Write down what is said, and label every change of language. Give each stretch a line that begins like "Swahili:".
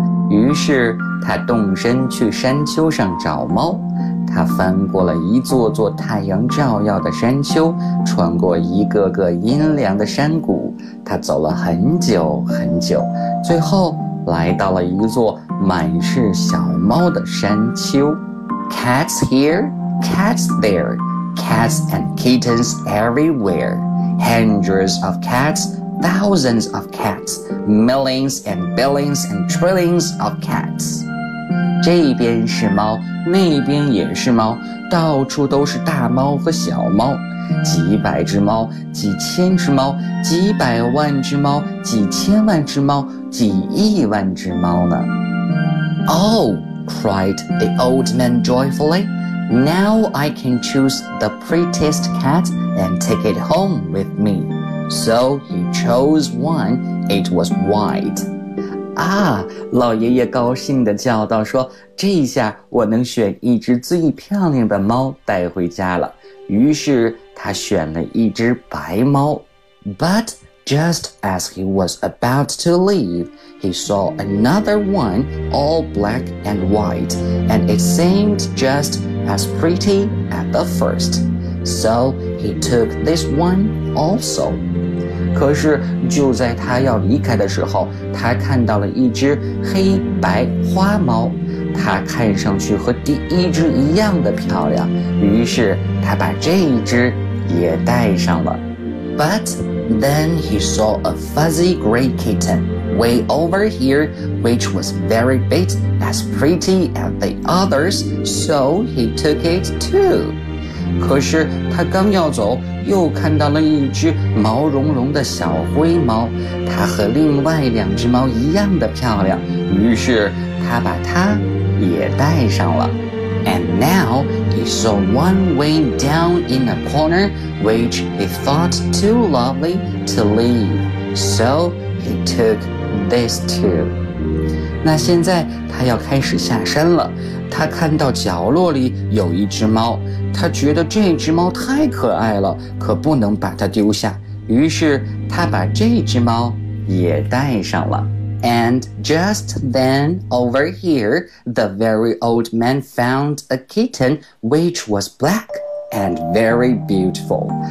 Chinese: 于是他动身去山丘上找猫。他翻过了一座座太阳照耀的山丘，穿过一个个阴凉的山谷。他走了很久很久，最后来到了一座满是小猫的山丘。
English: Cats here, cats there, cats and kittens everywhere. Hundreds of cats, thousands of cats, millions and billions and trillions of cats.
Chinese: 这边是猫，那边也是猫，到处都是大猫和小猫。几百只猫，几千只猫，几百万只猫，几千万只猫，几亿万只猫呢。
English: Oh, cried the old man joyfully. Now I can choose the prettiest cat and take it home with me. So he chose one. It was white.
Chinese: 啊，老爷爷高兴地叫道说，这下我能选一只最漂亮的猫带回家了。于是他选了一只白猫。
English: But just as he was about to leave, he saw another one all black and white, and it seemed just as pretty as the first. So he took this one also.
Chinese: 可是就在他要离开的时候，他看到了一只黑白花猫。它看上去和第一只一样的漂亮，于是他把这一只也带上了。
English: But then he saw a fuzzy gray kitten way over here, which was very big, as pretty as the others, so he took it too.
Chinese: 可是他刚要走，又看到了一只毛茸茸的小灰猫，它和另外两只猫一样的漂亮，于是他把它也带上了。
English: And now he saw one way down in a corner, which he thought too lovely to leave. So he took this too.
Chinese: 那现在他要开始下山了，他看到角落里有一只猫，他觉得这只猫太可爱了，可不能把它丢下，于是他把这只猫也带上了。
English: And just then, over here, the very old man found a kitten which was black and very beautiful.